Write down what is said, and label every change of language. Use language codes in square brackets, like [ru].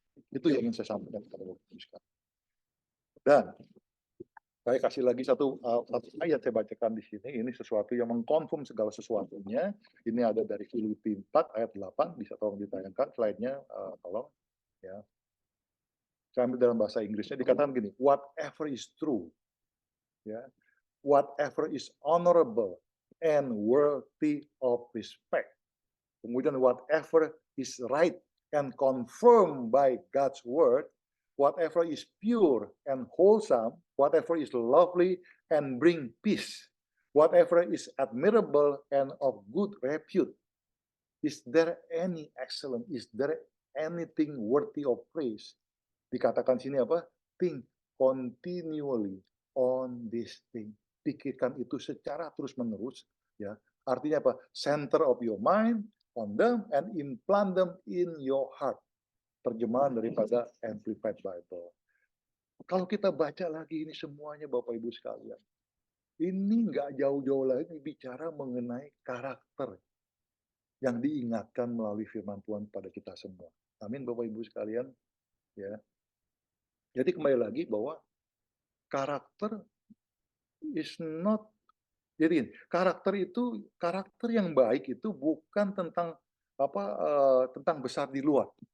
[id] Itu yang ingin saya sampaikan kepada Bapak Ibu sekalian. Dan saya kasih lagi satu ayat saya bacakan di sini. Ini sesuatu yang mengkonfirm segala sesuatunya. Ini ada dari Filipi 4 ayat 8. Bisa tolong ditayangkan slide-nya, tolong. Ya. Saya ambil dalam bahasa Inggrisnya. Dikatakan gini, [en] whatever is true, ya, whatever is honorable and worthy of respect. Kemudian whatever is right and confirmed by God's word, whatever is pure and wholesome, whatever is lovely and bring peace, whatever is admirable and of good repute. Is there any excellent? Is there anything worthy of praise? [id] Dikatakan sini apa? [en] Think continually on this thing. [id] Pikirkan itu secara terus-menerus, ya. Artinya apa? [en] Center of your mind on them and implant them in your heart. [id] Terjemahan daripada Amplified Bible. Kalau kita baca lagi ini semuanya Bapak Ibu sekalian, ini nggak jauh-jauh lagi bicara mengenai karakter yang diingatkan melalui firman Tuhan pada kita semua. Amin Bapak Ibu sekalian. Ya. Jadi kembali lagi bahwa karakter [en] is not, [id] jadi karakter yang baik itu bukan tentang tentang besar di luar.